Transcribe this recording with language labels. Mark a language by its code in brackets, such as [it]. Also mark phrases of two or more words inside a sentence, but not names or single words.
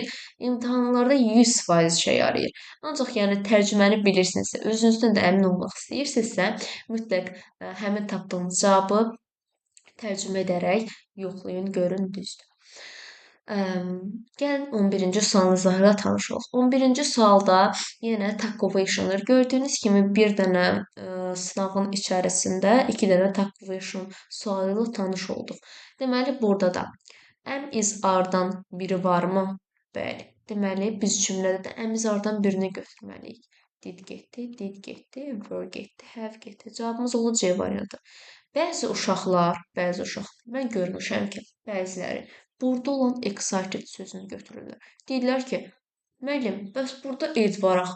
[az] İmtahanlarda 100% işə yarayır. Ancaq yəni tərcüməni bilirsinizsə, özünüzdən də əmin olmaq istəyirsinizsə, mütləq həmin tapdığınız cavabı tərcümə edərək yoxlayın, görün düzdür. Gəlin 11-ci sualın izahı ilə tanış olaq. 11-ci sualda yenə takovation-dır. Gördüyünüz kimi bir dənə sınavın içərisində 2 dənə takovation sualı ilə tanış olduq. Deməli, burada da [en] am, is, [az] are-dan biri varmı? Bəli. Deməli, biz cümlədə də [en] am, is, [az] are-dan birini götürməliyik. Did getdi, were getdi, have getdi. Cavabımız olur C variantı. Bəzi uşaqlar, mən görmüşəm ki, bəziləri burada olan excited sözünü götürürlər. Deyirlər ki, müəllim, bəs burada ed var axı.